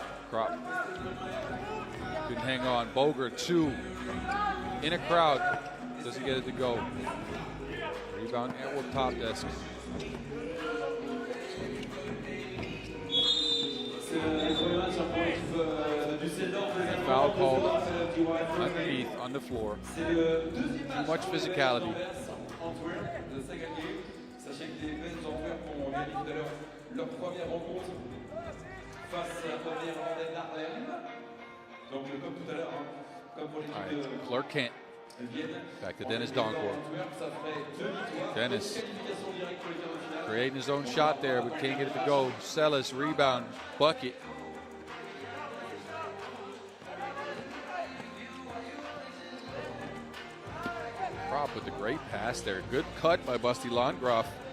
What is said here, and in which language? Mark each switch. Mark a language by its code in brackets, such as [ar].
[en] Krop couldn't hang on. Boger, two. In a crowd. Doesn't get it to go. Rebound Antwerp TOPdesk. Foul called underneath, on the floor. Too much physicality. [fr] Sachez que les Belges d'Antwerp ont gagné tout à l'heure leur première rencontre face à la première Randonnée Haarlem. Donc comme tout à l'heure, comme pour l'équipe de [en] Clark Kent. Back to Dennis Donkor. Dennis creating his own shot there, but can't get it to go. Sellis, rebound, bucket. Krop with the great pass there. Good cut by Basti Landgraf.